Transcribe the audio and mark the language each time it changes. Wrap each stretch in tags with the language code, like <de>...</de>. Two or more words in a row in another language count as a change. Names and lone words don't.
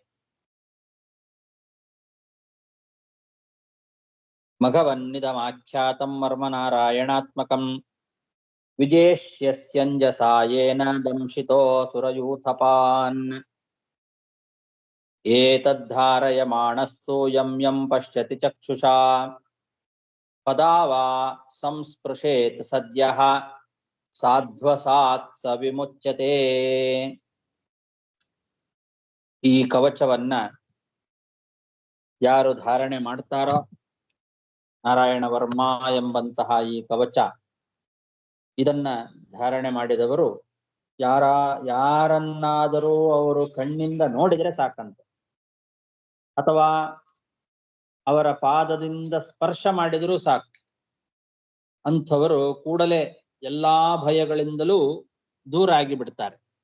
<sa>ಮಘವನ್ನಿದಮಾಖ್ಯಾತಂ ವರ್ಮ ನಾರಾಯಣಾತ್ಮಕಂ ವಿಜೇಷ್ಯಸ್ಯಂಜಸಾಯೇನ ದಂಶಿತೋ ಸುರಯೂಥಪಾನ್. ಏತದ್ಧಾರಯಮಾಣಸ್ತು ಯಂ ಯಂ ಪಶ್ಯತಿ ಚಕ್ಷುಷಾ ಪದಾವಾ ಸಂಸ್ಪೃಶೇತ್ ಸದ್ಯಃ ಸಾಧ್ವಸಾತ್ ಸ ವಿಮುಚ್ಯತೆ.</sa> <kn>ಈ ಕವಚವನ್ನ ಯಾರು ಧಾರಣೆ ಮಾಡ್ತಾರೋ, ನಾರಾಯಣ ವರ್ಮ ಎಂಬಂತಹ ಈ ಕವಚ, ಇದನ್ನ ಧಾರಣೆ ಮಾಡಿದವರು ಯಾರನ್ನಾದರೂ ಅವರು ಕಣ್ಣಿಂದ ನೋಡಿದರೆ ಸಾಕಂತ, ಅಥವಾ ಅವರ ಪಾದದಿಂದ ಸ್ಪರ್ಶ ಮಾಡಿದರೂ ಸಾಕು, ಅಂಥವರು ಕೂಡಲೇ ಎಲ್ಲಾ ಭಯಗಳಿಂದಲೂ ದೂರ ಆಗಿ ಬಿಡ್ತಾರೆ.</kn>